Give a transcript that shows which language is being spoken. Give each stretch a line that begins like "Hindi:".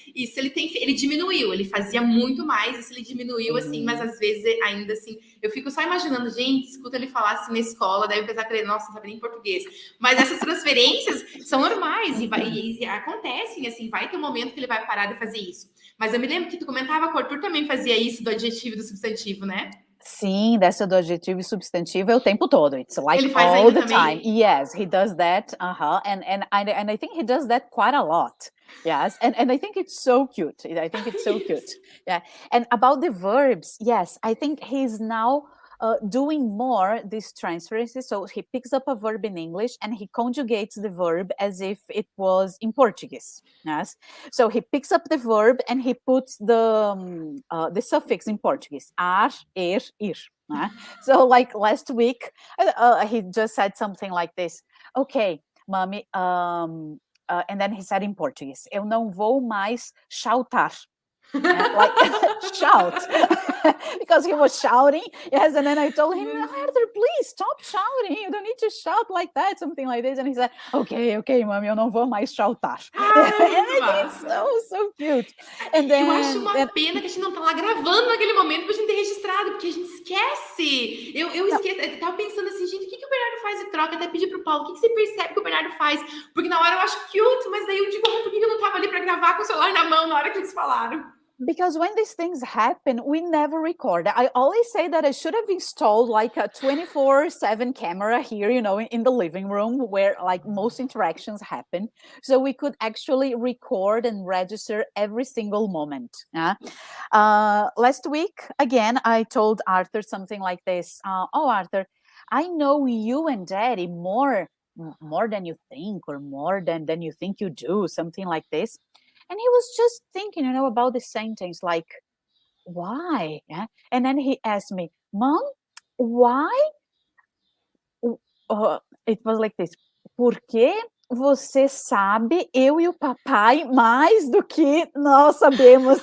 Portuguese: Isso ele diminuiu, ele fazia muito mais, isso ele diminuiu, assim, mas às vezes ainda assim, eu fico só imaginando, gente, escuta ele falar assim na escola, deve pensar que ele, nossa, não sabe nem português. Mas essas transferências são normais e acontecem, assim, vai ter um momento que ele vai parar de fazer isso. Mas eu me lembro que tu comentava que o Arthur também fazia isso do adjetivo e do substantivo, né? Sim, dessa do adjetivo e substantivo é o tempo todo.
English: It's like
Portuguese: Ele faz
English: all the
Portuguese: também?
English: time. Yes, he does that. And I think he does that quite a lot. Yes, and I think it's so cute. Yeah. And about the verbs, yes, I think he's now doing more these transferences. So he picks up a verb in English and he conjugates the verb as if it was in Portuguese. Yes. So he picks up the verb and he puts the suffix in Portuguese. Ar, ir. So like last week, he just said something like this. Okay, mommy, and then he said in Portuguese,
Portuguese: eu não vou mais shoutar.
English: Like shout because he was shouting, yes, and then I told him, Arthur, please stop shouting, you don't need to shout like that, something like this, and he said, okay, mami,
Portuguese: eu não vou mais shoutar.
English: And it's so cute. And then,
Portuguese: eu acho uma pena que a gente não tá lá gravando naquele momento pra gente ter registrado, porque a gente esquece. Eu esqueço, eu tava pensando assim, gente, o que o Bernardo faz de troca? Até pedir pro Paulo, o que você percebe que o Bernardo faz? Porque na hora eu acho cute, mas daí eu digo, por que eu não tava ali pra gravar com o celular na mão na hora que eles falaram?
English: Because when these things happen, we never record. I always say that I should have installed like a 24/7 camera here, in the living room where like most interactions happen. So we could actually record and register every single moment. Last week, again, I told Arthur something like this. Arthur, I know you and Daddy more than you think, or more than you think you do, something like this. And he was just thinking, about the sentence, like, why? Yeah? And then he asked me, Mom, why? It was like this.
Portuguese: Por que você sabe, eu e o papai, mais do que nós sabemos?